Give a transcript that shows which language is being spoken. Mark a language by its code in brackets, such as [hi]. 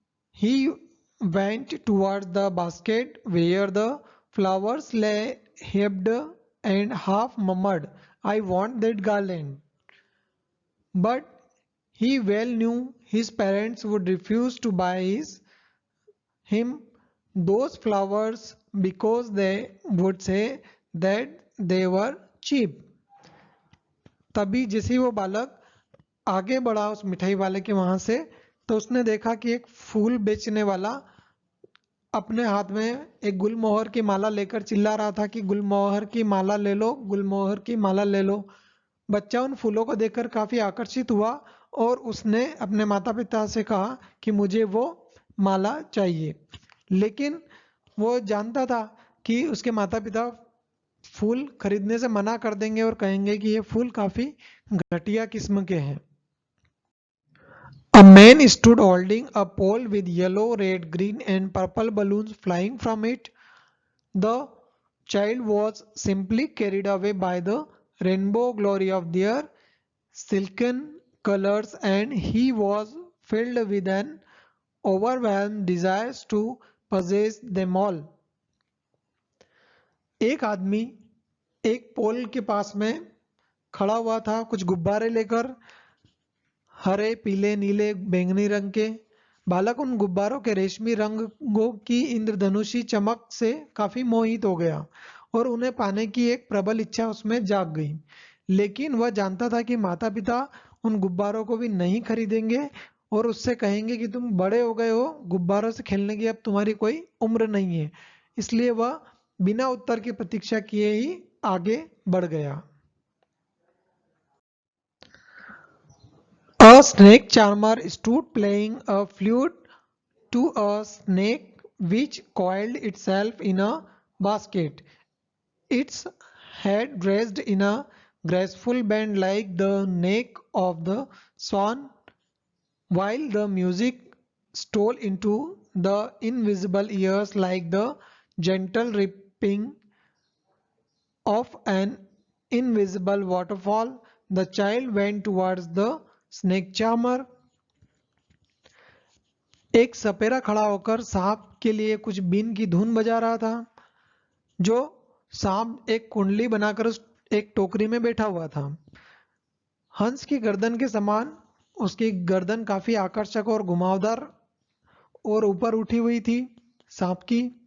[en] He went towards the basket where the flowers lay heaped and half murmured, I want that garland. But he well knew his parents would refuse to buy him those flowers because they would say that they were cheap. [hi] तभी जैसे वो बालक आगे बढ़ा उस मिठाई वाले के वहां से तो उसने देखा कि एक फूल बेचने वाला अपने हाथ में एक गुलमोहर की माला लेकर चिल्ला रहा था कि गुलमोहर की माला ले लो, गुलमोहर की माला ले लो। बच्चा उन फूलों को देखकर काफी आकर्षित हुआ और उसने अपने माता पिता से कहा कि मुझे वो माला चाहिए। लेकिन वो जानता था कि उसके माता पिता फूल खरीदने से मना कर देंगे और कहेंगे कि ये फूल काफी घटिया किस्म के हैं। [en] A man stood holding a pole with yellow, red, green, and purple balloons flying from it. The child was simply carried away by the rainbow glory of their silken colors, and he was filled with an overwhelmed desire to possess them all. [hi] एक आदमी एक पोल के पास में खड़ा हुआ था, कुछ गुब्बारे लेकर, हरे, पीले, नीले, बैंगनी रंग के। बालक उन गुब्बारों के रेशमी रंगों की इंद्रधनुषी चमक से काफी मोहित हो गया और उन्हें पाने की एक प्रबल इच्छा उसमें जाग गई। लेकिन वह जानता था कि माता पिता उन गुब्बारों को भी नहीं खरीदेंगे और उससे कहेंगे कि तुम बड़े हो गए हो, गुब्बारों से खेलने की अब तुम्हारी कोई उम्र नहीं है। इसलिए वह बिना उत्तर की प्रतीक्षा किए ही आगे बढ़ गया। [en] A snake charmer stood playing a flute to a snake which coiled itself in a basket. Its head raised in a graceful bend like the neck of the swan, while the music stole into the invisible ears like the gentle rippling of an invisible waterfall. The child went towards the snake charmer. [hi] एक सपेरा खड़ा होकर सांप के लिए कुछ been की धुन बजा रहा था। जो सांप एक कुंडली बनाकर उस एक टोकरी में बैठा हुआ था। हंस की गर्दन के समान उसकी गर्दन काफी आकर्षक और घुमावदार और ऊपर उठी हुई थी सांप की।